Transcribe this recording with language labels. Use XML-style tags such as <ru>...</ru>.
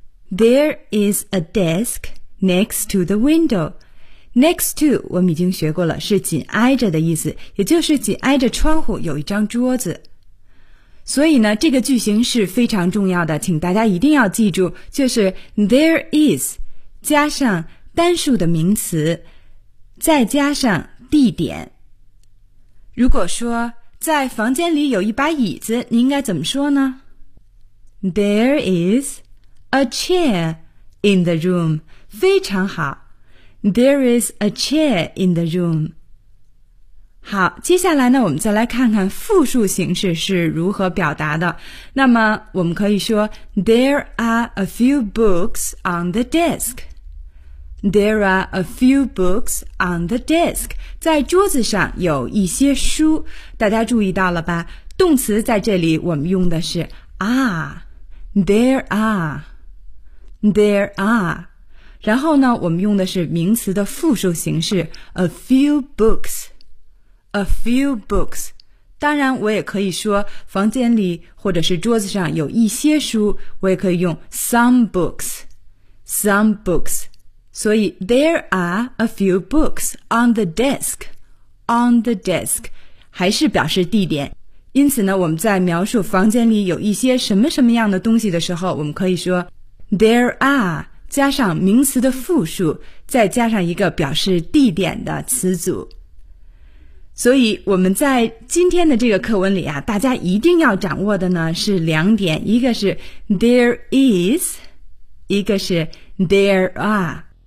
<en>There is a desk next to the window。 Next to</en> <zh>我们已经学过了，是紧挨着的意思，也就是紧挨着窗户有一张桌子。所以呢，这个句型是非常重要的，请大家一定要记住，就是</zh> <en>there is</en> <zh>加上单数的名词，再加上地点。如果说在房间里有一把椅子，你应该怎么说呢？</zh> <en>There is a chair in the room。</en> <zh>非常好，</zh> <en>There is a chair in the room。</en> <zh>好，接下来呢，我们再来看看复数形式是如何表达的。那么我们可以说</zh> <en>There are a few books on the desk。 There are a few books on the desk。</en> <zh>在桌子上有一些书，大家注意到了吧，动词在这里我们用的是 are。</zh> <en>There are。 There are。</en> <zh>然后呢，我们用的是名词的复数形式</zh> <en>a few books, a few books。</en> <zh>当然我也可以说房间里或者是桌子上有一些书，我也可以用</zh> <en>some books, some books。</en> <zh>所以</zh> <en>there are a few books on the desk, on the desk</en> <zh>还是表示地点。因此呢，我们在描述房间里有一些什么什么样的东西的时候，我们可以说</zh> <en>there are</en> <zh>加上名词的复数，再加上一个表示地点的词组。所以我们在今天的这个课文里啊，大家一定要掌握的呢是两点，一个是</zh> <en>there is，</en> <zh>一个是</zh> <en>there are。</en>